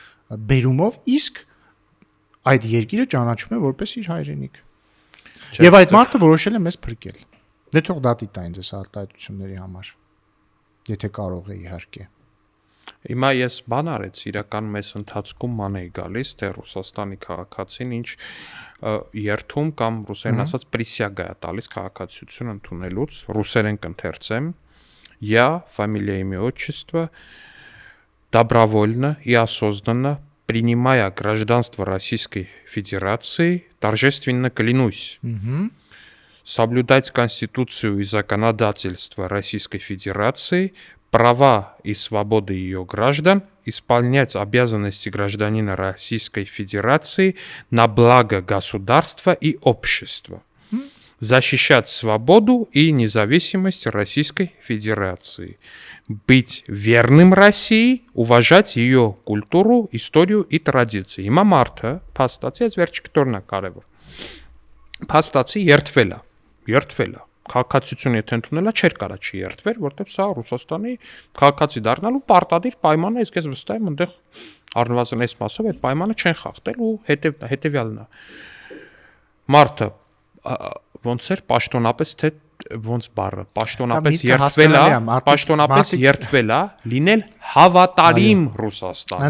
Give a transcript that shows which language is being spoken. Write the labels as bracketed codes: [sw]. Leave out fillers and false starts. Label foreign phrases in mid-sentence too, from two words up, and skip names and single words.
[hy] բերումով, իսկ այդ երկիրը ճանաչում է որպես իր հայրենիք։ Եվ այդ մարդը որոշել է մեզ փրկել։ Դե թող դատի տա ինձ արտահայտությունների համար։ Եթե կարող է իհարկե։ Հիմա ես բան արեց, իրական մեզ ընթացքում ման էի գալիս, թե Ռուսաստանի քաղաքացին ինչ երթում կամ ռուսերեն ասած присяга է տալիս քաղաքացիություն ընդունելուց, ռուսերեն կընթերցեմ. [ru] Я, фамилия, имя, отчество, добровольно и осознанно принимая гражданство Российской Федерации, торжественно клянусь соблюдать Конституцию и законодательство Российской Федерации, права и свободы ее граждан, исполнять обязанности гражданина Российской Федерации на благо государства и общества, защищать свободу и независимость Российской Федерации, быть верным России, уважать ее культуру, историю и традиции. [hy] Հիմա մարդը փաստացի այս վերջի կտորնա կարևոր։ Փաստացի երթվել է։ Քաղաքացիություն եթե ընդունելա չէր կարա չի երթվեր, որտեղ սա Ռուսաստանի քաղաքացի դառնալու պարտադիր պայման է, իսկ ես վստահ եմ այնտեղ առնվազն այս մասով այդ պայմանը չեն խախտել ու հետևյալն է։ Մարդը ոնց էր պաշտոնապես թե ոնց բառը պաշտոնապես երթվել է լինել հավատարիմ Ռուսաստան։